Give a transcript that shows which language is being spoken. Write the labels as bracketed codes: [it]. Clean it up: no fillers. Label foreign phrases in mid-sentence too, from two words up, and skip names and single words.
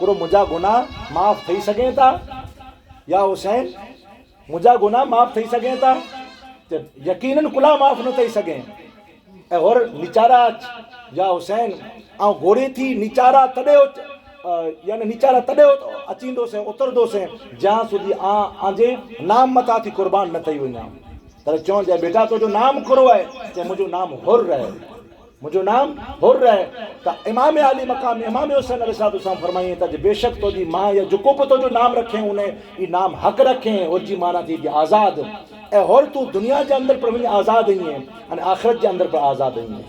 [sd] हिकिड़ो मुंहिंजा गुनाह माफ़ थी सघे था? या हुसैन मुंहिंजा गुनाह माफ़ थी सघे था? त यकीनन कुला माफ़ न थी सघे। ऐं और निचारा या हुसैन ऐं घोड़े थी निचारा तॾहिं यानी निचारा तॾहिं अचींदोसीं उतरंदोसीं जहाँ સુધી आजे नाम मथां थी कुर्बान न थी वञा। त चवण जाए बेटा तुंहिंजो नाम कहिड़ो आहे? चए मुंहिंजो नाम हुर आहे, मुंहिंजो नाम हुर आहे। त इमाम आली मक़ाम इमाम हुसैन अलैहिस्सलाम फरमाईं त बेशक तुंहिंजी मां या जेको बि तुंहिंजो नाम रखे उन ई नाम हक़ रखे उनजी माना थी आज़ाद। ऐं हुर तूं दुनिया जे अंदरि पर वञी आज़ाद आहीं अने आख़िरत जे अंदरि पर आज़ाद आहीं।